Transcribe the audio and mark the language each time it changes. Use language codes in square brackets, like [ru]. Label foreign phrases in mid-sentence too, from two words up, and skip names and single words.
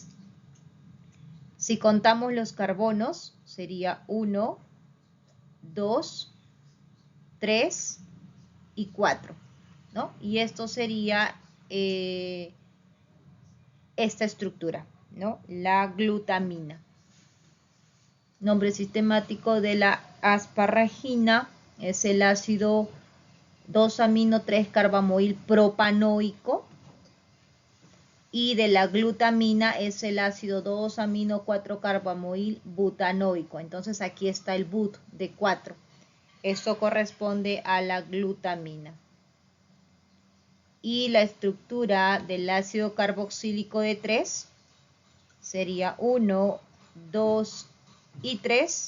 [es] Si contamos los carbonos, sería 1, 2, 3 y 4, ¿no? Y esto sería esta estructura, ¿no? La glutamina. Nombre sistemático de la asparagina es el ácido 2-amino-3-carbamoil propanoico. Y de la glutamina es el ácido 2-amino-4-carbamoil butanoico. Entonces aquí está el but de 4. Esto corresponde a la glutamina. Y la estructura del ácido carboxílico de 3 sería 1, 2 y 3.